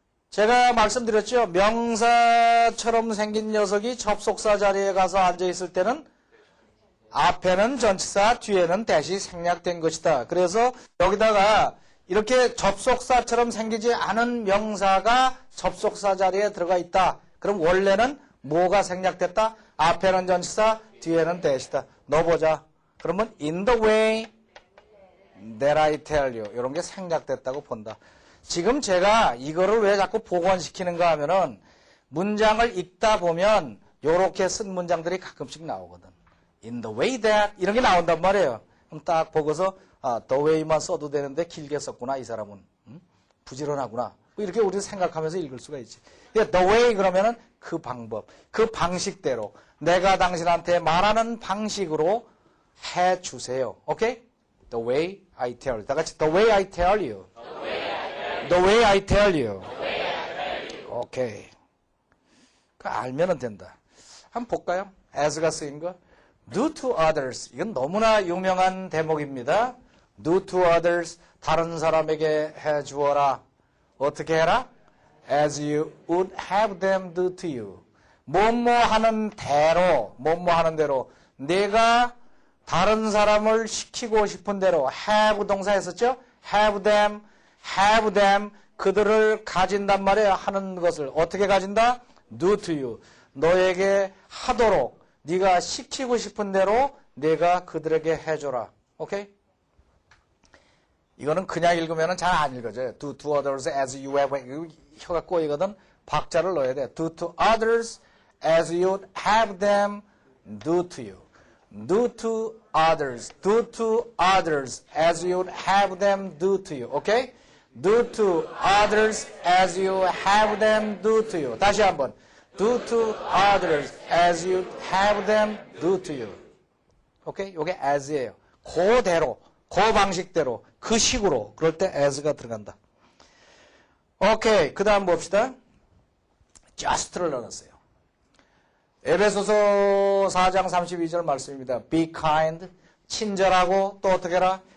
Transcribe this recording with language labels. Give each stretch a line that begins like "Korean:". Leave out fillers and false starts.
Korean: 제가 말씀드렸죠? 명사처럼 생긴 녀석이 접속사 자리에 가서 앉아있을 때는 앞에는 전치사, 뒤에는 대시 생략된 것이다. 그래서 여기다가 이렇게 접속사처럼 생기지 않은 명사가 접속사 자리에 들어가 있다. 그럼 원래는 뭐가 생략됐다? 앞에는 전치사, 뒤에는 대시다. 넣어보자. 그러면
English: in the way that I tell you.
Korean: 이런 게 생략됐다고 본다. 지금 제가 이거를 왜 자꾸 복원시키는가 하면은 문장을 읽다 보면 이렇게 쓴 문장들이 가끔씩 나오거든.
English: in the way that
Korean: 이런 게 나온단 말이에요. 그럼 딱 보고서 the way만 써도 되는데 길게 썼구나 이 사람은. 부지런하구나. 뭐 이렇게 우리 생각하면서 읽을 수가 있지. the way 그러면은 그 방법, 그 방식대로 내가 당신한테 말하는 방식으로 해주세요. 오케이?
English: The way I tell you.
Korean: 다 같이
English: the way I tell you. The way I tell you.
Korean: 오케이. 그 알면은 된다. 한번 볼까요? as가 쓰인 거.
English: do to others.
Korean: 이건 너무나 유명한 대목입니다.
English: do to others.
Korean: 다른 사람에게 해주어라. 어떻게 해라?
English: as you would have them do to you.
Korean: 뭐뭐 하는 대로, 뭐뭐 하는 대로 내가 다른 사람을 시키고 싶은 대로 have 동사 했었죠? have them 그들을 가진단 말이에요. 하는 것을 어떻게 가진다?
English: do to you.
Korean: 너에게 하도록 네가 시키고 싶은 대로 내가 그들에게 해줘라. 오케이? 이거는 그냥 읽으면 잘 안 읽어져요.
English: Do to others as you have.
Korean: 혀가 꼬이거든. 박자를 넣어야 돼.
English: Do to others as you have them do to you. Do to others. Do to others as you have them do to you.
Korean: 오케이?
English: Do to others as you have them do to you.
Korean: 다시 한번.
English: Do to others as you have them do to you.
Korean: 오케이? 요게 as예요. 그대로, 그 방식대로, 그 식으로. 그럴 때 as가 들어간다. 오케이. 그 다음 봅시다. just를 넣었어요. 에베소서 4장 32절 말씀입니다.
English: Be kind,
Korean: 친절하고 또 어떻게 해라?